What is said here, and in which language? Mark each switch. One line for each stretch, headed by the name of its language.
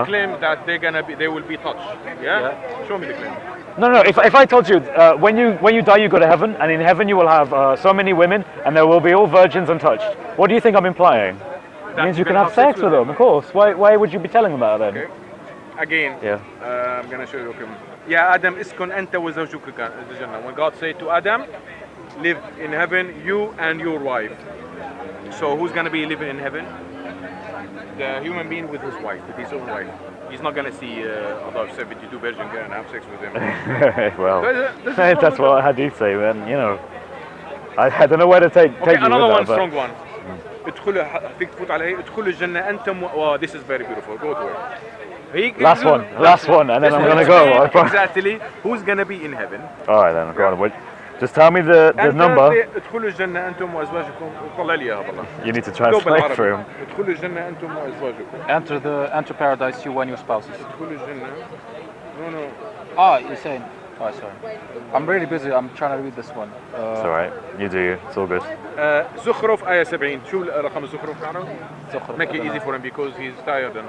English: you claim that they will be touched, yeah? Show me the claim. no. If I told you when you die you go to heaven, and in heaven you will have so many women, and they will be all virgins untouched. What do you think I'm implying? It means you can have sex with them, of course. Why would you be telling them that then? Okay. Again, Yeah. I'm gonna show you.
Arabic: يا آدم اسكن أنت وزوجك الجنة.
English: When God said to Adam, live in heaven, you and your wife. So who's gonna be living in heaven? The human being with his wife, with his own wife. He's not gonna see other 72 virgin girl and have sex with him. Well, This is that's what hadith say, man. You know, I don't know where to take Okay, you another one, with that, strong one.
Arabic: ادخلوا فيك تفوت عليه ادخلوا الجنة أنتم
English: oh, this is very beautiful. Go to it. Last one, and then I'm gonna go. I promise. Exactly. Who's gonna be in heaven? All right then, go on. Wait. Just tell me the number.
Arabic: ادخلوا الجنة أنتم وأزواجكم طلع لي إياها بالله.
English: You need to translate for him.
Arabic: ادخلوا الجنة أنتم وأزواجكم.
English: Enter paradise, you and your spouses.
Arabic: ادخلوا الجنة. No.
English: Ah, you're saying. Oh, sorry. I'm really busy. I'm trying to read this one. It's all right. You do you. It's all good.
Arabic: زخرف آية 70. شو رقم الزخرف تعرف؟
English: Zukhruf. Make it easy for him because he's tired and